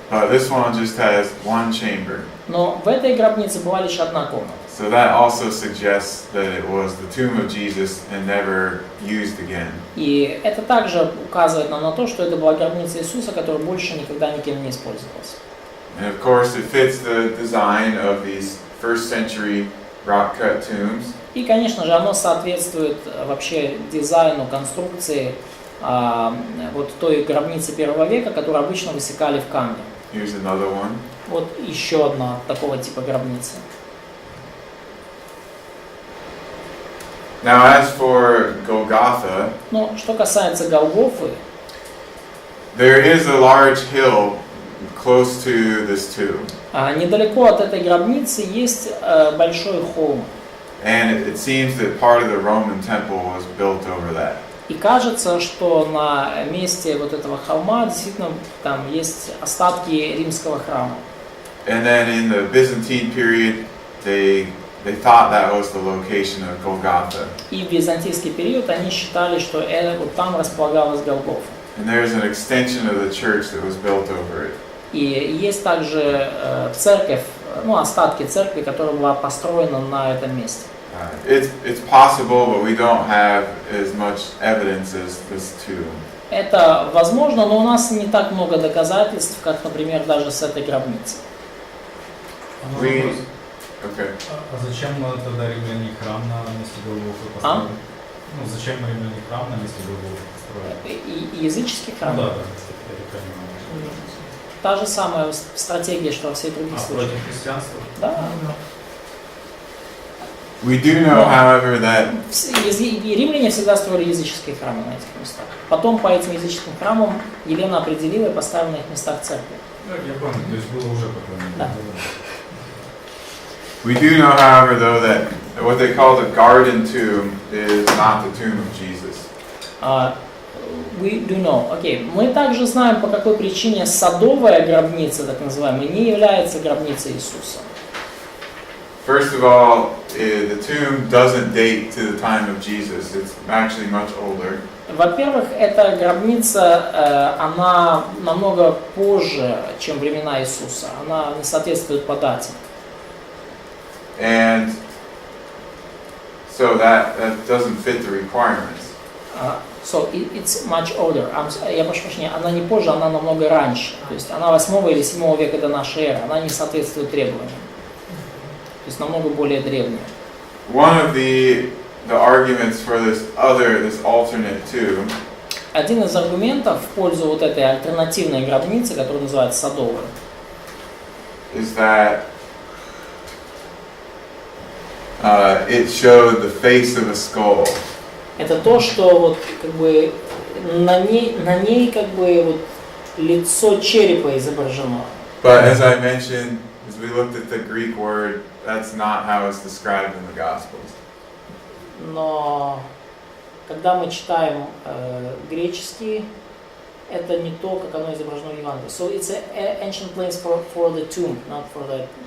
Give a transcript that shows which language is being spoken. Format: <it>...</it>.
<en>But this one just has one chamber.</en> <ru>Но в этой гробнице была лишь одна комната.</ru> <en>So that also suggests that it was the tomb of Jesus and never used again.</en> <ru>И это также указывает нам на то, что это была гробница Иисуса, которая больше никогда никем не использовалась.</ru> <en>And of course it fits the design of these first century rock cut tombs.</en> <ru>И, конечно же, оно соответствует вообще дизайну, конструкции вот той гробницы первого века, которую обычно высекали в камне.</ru> <en>Here's another one.</en> <ru>Вот еще одна такого типа гробница.</ru> <en>Now as for Golgotha,</en> <ru>Но что касается Голгофы,</ru> <en>there is a large hill close to this tomb.</en> <ru>Недалеко от этой гробницы есть большой холм.</ru> <en>And it seems that part of the Roman temple was built over that.</en> <ru>И кажется, что на месте вот этого холма действительно там есть остатки римского храма.</ru> <en>And then in the Byzantine period, they thought that was the location of Golgotha.</en> <ru>И в византийский период они считали, что вот там располагалась Голгофа.</ru> <en>And there's an extension of the church that was built over it.</en> <ru>И есть также церковь, остатки церкви, которая была построена на этом месте.</ru> <en>It's possible, but we don't have as much evidence as this tomb.</en> <ru>Это возможно, но у нас не так много доказательств, как, например, даже с этой гробницей.</ru> <en>Okay.</en> <ru>А зачем тогда римляне храм на месте Голгофы построили? Зачем римляне храм на месте Голгофы построили? И языческий храм? Да, я понимаю. Та же самая стратегия, что во всех других случаях. Против христианства? Да.</ru> <en>We do know, however, that</en> <ru>Римляне всегда строили языческие храмы на этих местах. Потом по этим языческим храмам Елена определила и поставила на их местах церкви. Я понял, то есть было уже потом. Да.</ru> <en>we do know, however, though, that what they call the garden tomb is not the tomb of Jesus. We do know. Окей.</en> <ru>Мы также знаем, по какой причине садовая гробница, так называемая, не является гробницей Иисуса.</ru> <en>First of all, the tomb doesn't date to the time of Jesus. It's actually much older.</en> <ru>Во-первых, эта гробница, она намного позже, чем времена Иисуса. Она не соответствует по дате.</ru> <en>And so that doesn't fit the requirements. So it's much older.</en> <ru>Я прошу прощения, она не позже, она намного раньше. То есть она 8 или 7 века до нашей эры. Она не соответствует требованиям. То есть намного более древняя.</ru> <en>One of the arguments for this alternate tomb.</en> <ru>Один из аргументов в пользу вот этой альтернативной гробницы, которая называется садовая,</ru> <en>is that it showed the face of a skull.</en> <ru>это то, что вот как бы на ней как бы вот лицо черепа изображено.</ru> <en>But as I mentioned, as we looked at the Greek word, that's not how it's described in the Gospels.</en> <ru>Но когда мы читаем греческий, это не то, как оно изображено в Евангелии.</ru> <en>So it's an ancient place for the tomb, not for the.</en>